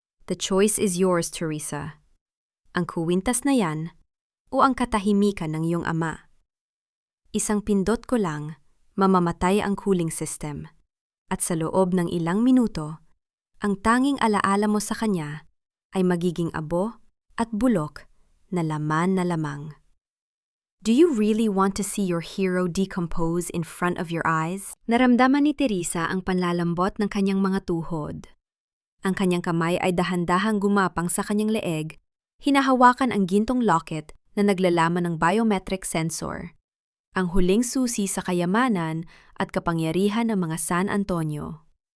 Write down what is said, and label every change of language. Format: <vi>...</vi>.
<en>The choice is yours,</en> <tl>Teresa. Ang kuwintas na yan o ang katahimikan ng iyong ama. Isang pindot ko lang, mamamatay ang cooling system. At sa loob ng ilang minuto, ang tanging alaala mo sa kanya ay magiging abo at bulok na laman na lamang.</tl> <en>Do you really want to see your hero decompose in front of your eyes?</en> <tl>Naramdaman ni Teresa ang panlalambot ng kanyang mga tuhod. Ang kanyang kamay ay dahan-dahang gumapang sa kanyang leeg, hinahawakan ang gintong locket na naglalaman ng biometric sensor, ang huling susi sa kayamanan at kapangyarihan ng mga San Antonio.</tl>